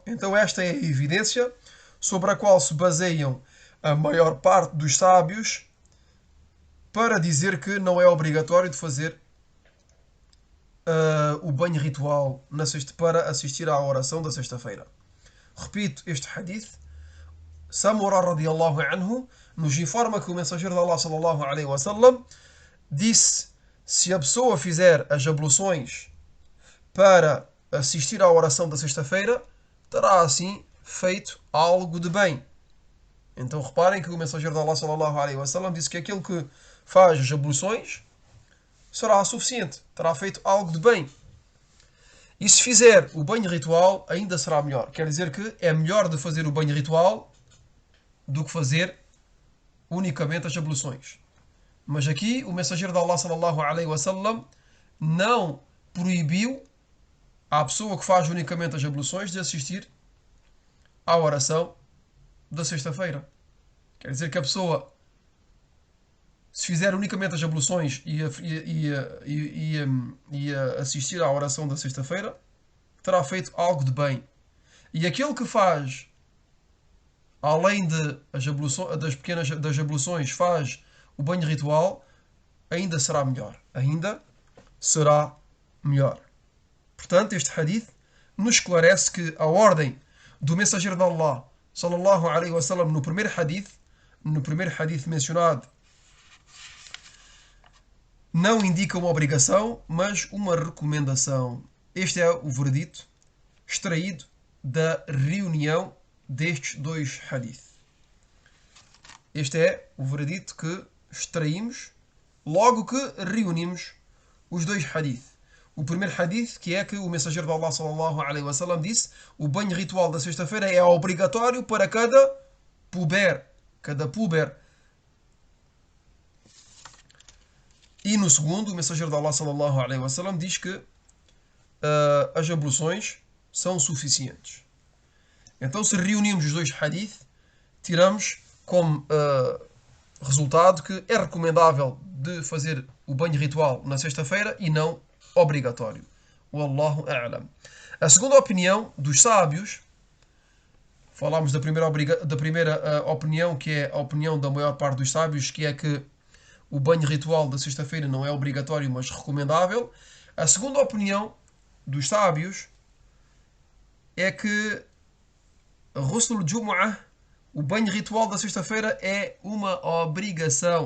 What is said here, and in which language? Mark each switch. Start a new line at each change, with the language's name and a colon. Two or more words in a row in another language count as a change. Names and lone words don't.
Portuguese: Então esta é a evidência sobre a qual se baseiam a maior parte dos sábios para dizer que não é obrigatório de fazer o banho ritual para assistir à oração da sexta-feira. Repito este hadith. Samura
Arabic: رضي الله عنه
Portuguese: nos informa que o mensageiro de Allah
Arabic: صلى الله عليه وسلم
Portuguese: disse: se a pessoa fizer as abluções para assistir à oração da sexta-feira, terá assim feito algo de bem. Então reparem que o mensageiro de Allah
Arabic: صلى الله عليه وسلم
Portuguese: disse que aquele que faz as abluções será suficiente, terá feito algo de bem. E se fizer o banho ritual, ainda será melhor. Quer dizer que é melhor de fazer o banho ritual do que fazer unicamente as abluções. Mas aqui o mensageiro de Allah
Arabic: صلى الله عليه وسلم
Portuguese: não proibiu à pessoa que faz unicamente as abluções de assistir à oração da sexta-feira. Quer dizer que a pessoa se fizer unicamente as abluções e assistir à oração da sexta-feira, terá feito algo de bem. E aquele que faz, além de das pequenas das abluções, faz o banho ritual, ainda será melhor. Ainda será melhor. Portanto, este hadith nos esclarece que a ordem do mensageiro de Allah,
Arabic: صلى الله عليه وسلم,
Portuguese: no primeiro hadith mencionado, não indica uma obrigação, mas uma recomendação. Este é o veredito extraído da reunião destes dois hadith. Este é o veredito que extraímos logo que reunimos os dois hadith. O primeiro hadith, que é que o mensageiro de Allah
Arabic: صلى الله عليه وسلم
Portuguese: disse: o banho ritual da sexta-feira é obrigatório para cada puber. E no segundo, o mensageiro de Allah
Arabic: صلى الله عليه وسلم
Portuguese: diz que as abluções são suficientes. Então, se reunirmos os dois hadith, tiramos como resultado que é recomendável de fazer o banho ritual na sexta-feira e não obrigatório.
Arabic: والله أعلم.
Portuguese: A segunda opinião dos sábios, falámos da primeira opinião, que é a opinião da maior parte dos sábios, que é que o banho ritual da sexta-feira não é obrigatório, mas recomendável. A segunda opinião dos sábios é que
Arabic: غسل الجمعة,
Portuguese: o banho ritual da sexta-feira, é uma obrigação.